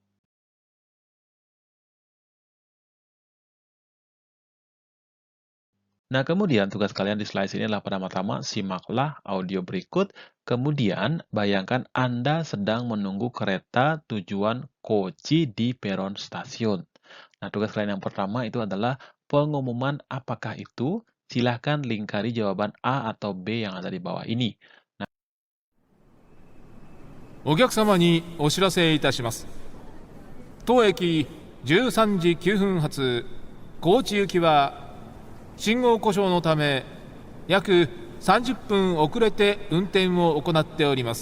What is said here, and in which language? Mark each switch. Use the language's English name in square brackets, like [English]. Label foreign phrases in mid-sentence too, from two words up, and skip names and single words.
[Indonesian] Nah, kemudian tugas kalian di slide ini adalah pertama-tama simaklah audio berikut, kemudian bayangkan Anda sedang menunggu kereta tujuan Kochi di peron stasiun. Nah, tugas kalian yang pertama itu adalah pengumuman apakah itu. Silahkan lingkari jawaban A atau B yang ada di bawah ini. [Japanese] お客様にお知らせいたします。当駅13時9分発高知行きは信号故障のため約30分遅れて運転を行っております。